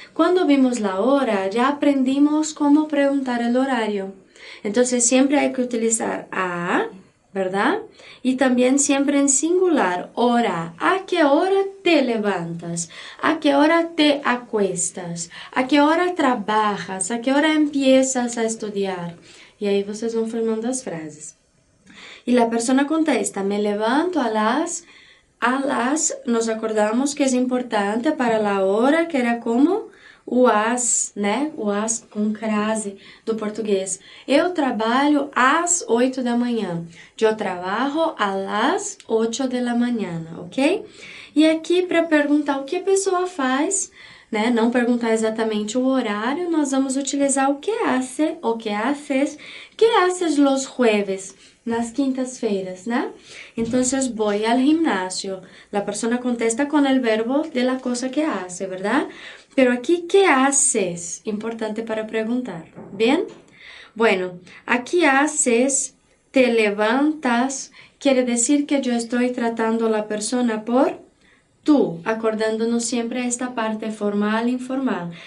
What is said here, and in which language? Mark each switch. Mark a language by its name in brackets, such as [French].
[Spanish] Cuando vimos la hora ya aprendimos cómo preguntar el horario. Entonces siempre hay que utilizar a, ¿verdad? Y también siempre en singular, hora. ¿A qué hora te levantas? ¿A qué hora te acuestas? ¿A qué hora trabajas? ¿A qué hora empiezas a estudiar? Y ahí [Portuguese] vocês vão formando as frases. [Spanish] Y la persona contesta, me levanto a las, nos acordamos que es importante para la hora, [Portuguese] que era como o as, né? O as com crase do português. Eu trabalho às 8 da manhã. Eu trabalho [Spanish] a las [Portuguese] 8 da manhã, ok? E aqui, para perguntar o que a pessoa faz, né? Não perguntar exatamente o horário, nós vamos utilizar o que hace, o que [Spanish] haces los jueves, [Portuguese] nas quintas-feiras, né? [Spanish] Então, voy al gimnasio. La persona contesta con el verbo de la cosa que hace, ¿verdad? Pero aquí, ¿qué haces? Importante para preguntar. ¿Bien? Bueno, aquí haces, te levantas, quiere decir que yo estoy tratando a la persona por tú, acordándonos siempre a esta parte formal e informal.